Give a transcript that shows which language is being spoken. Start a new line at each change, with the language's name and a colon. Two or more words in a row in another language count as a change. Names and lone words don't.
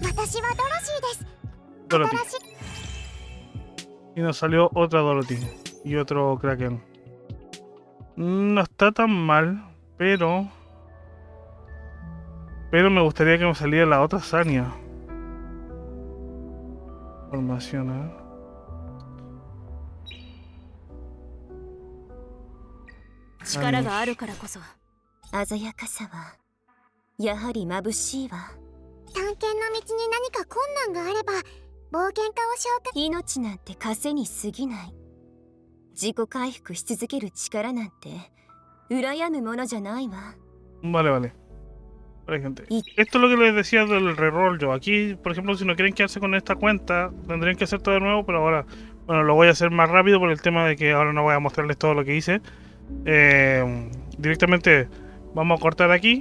Japanese: 私はドロシーです。 Dorothy. 新しい
Spanish: Y nos salió otra Dorothy y otro Kraken. No está tan mal, pero me gustaría que me saliera la otra Sania. Formación, a ver.
Japanese: 力があるからこそ鮮やかさはやはり眩しいわ。探検の道に何か困難があれば冒険家を召喚。命なんて稼に過ぎない。自己回復し続ける力なんて羨むものじゃないわ。
Spanish: Vale, vale. Vale, gente. Esto es lo que les decía del reroll yo. Aquí, por ejemplo, si no quieren quedarse con esta cuenta, tendrían que hacer todo de nuevo, pero ahora, bueno, lo voy a hacer más rápido por el tema de que ahora no voy a mostrarles todo lo que hice. Directamente vamos a cortar aquí.